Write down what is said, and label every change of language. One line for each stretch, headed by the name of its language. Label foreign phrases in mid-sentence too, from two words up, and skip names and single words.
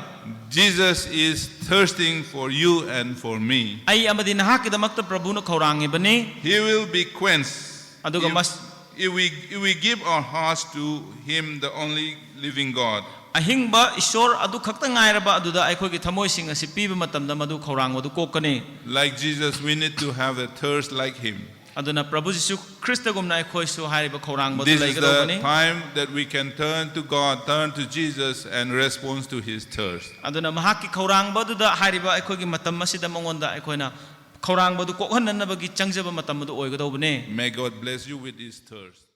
English: Jesus is thirsting for you and for me.
Manipuri: ꯑꯩ ꯑꯃꯗꯤ ꯅꯍꯥꯛꯀꯤꯗꯃꯛꯇ ꯄ꯭ꯔꯚꯨꯅ ꯈꯧꯔꯥꯡꯉꯤꯕꯅꯤ
English: He will be quenched
Manipuri: ꯑꯗꯨꯒ
English: if we give our hearts to him, the only living God.
Manipuri: ꯑꯍꯤꯡꯕ ꯏꯁꯣꯔ ꯑꯗꯨ ꯈꯛꯇ ꯉꯥꯏꯔꯕ ꯑꯗꯨꯗ ꯑꯩꯈꯣꯏꯒꯤ ꯊꯃꯣꯏꯁꯤꯡ ꯑꯁꯤ ꯄꯤꯕ ꯃꯇꯝꯗ ꯃꯗꯨ ꯈꯧꯔꯥꯡꯕꯗꯨ ꯀꯣꯛꯀꯅꯤ.
English: Like Jesus, we need to have a thirst like him.
Manipuri: ꯑꯗꯨꯅ ꯄ꯭ꯔꯚꯨ ꯖꯤꯁꯨ ꯈ꯭ꯔꯤꯁꯇꯒꯨꯝꯅ ꯑꯩꯈꯣꯏꯁꯨ ꯍꯥꯏꯔꯤꯕ ꯈꯧꯔꯥꯡꯕꯗꯨ
English: This is the
Manipuri: ꯂꯩꯒꯗꯧꯕꯅꯤ.
English: time that we can turn to God, turn to Jesus, and respond to his thirst.
Manipuri: ꯑꯗꯨꯅ ꯃꯍꯥꯛꯀꯤ ꯈꯧꯔꯥꯡꯕꯗꯨꯗ ꯍꯥꯏꯔꯤꯕ ꯑꯩꯈꯣꯏꯒꯤ ꯃꯇꯝ ꯑꯁꯤꯗ ꯃꯉꯣꯟꯗ ꯑꯩꯈꯣꯏꯅ ꯈꯧꯔꯥꯡꯕꯗꯨ ꯀꯣꯛꯍꯟꯅꯅꯕꯒꯤ ꯆꯪꯖꯕ ꯃꯇꯝ ꯑꯗꯨ ꯑꯣꯏꯒꯗꯧꯕꯅꯤ.
English: May God bless you with his thirst.